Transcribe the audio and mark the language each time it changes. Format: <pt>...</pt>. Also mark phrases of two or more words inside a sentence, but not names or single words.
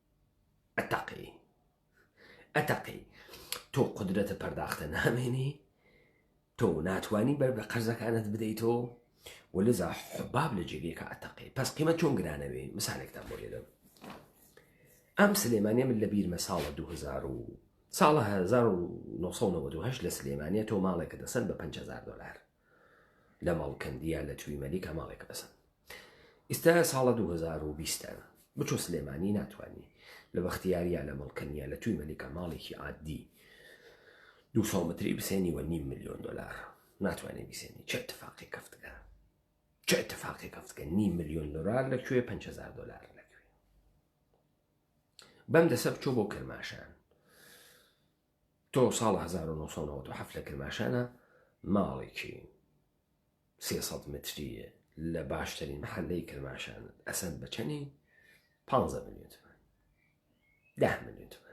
<sdh>ئەتەقی تۆ قدرەتە پەرداختە نامێنی تۆ ناتوانی بەر بە قەرزەکانت بدەیتەوە وەلذا حباب لە جێگەیەکە ئەتەقی پس قیمەت چۆن گرانەوێ مثالێکتان بۆ لێدەم ئەم سلێمانیە من لە بیرمە ساڵە 2010 ساڵە 1998 لە سلێمانیە تۆ ماڵێکە دەسەن بە 5,000 دلار لە ماڵکەندیە لە توی مەلیکە ماڵێکە دەسەن. ئێستا ساڵە 2020 بچۆ سلێمانی ناتوانانی لە بەختیاریە لە مەڵکەنیە لە توی مەلیکە ماڵێکی عادی 200 متری بسێنی و 5 ملیۆن دلار ناتوانێت بیسێنی.</sdh> <fa>چه اتفاقی</fa> <sdh>کەفتگە،</sdh> <fa>چه اتفاقی</fa> <sdh>کەفتگە 5 ملیۆن دلار لەکوێ 5,000 دلار لەکوێ. بەم دەسە بچۆ بۆ کرماشان. تۆ ساڵ 1997 لە کرماشانە ماڵێکی 300 متریە لە باشترین محلەی کرماشان ئەسەن بەچەنی 15 ملیۆن تومان 10 ملیۆن تومان.</sdh>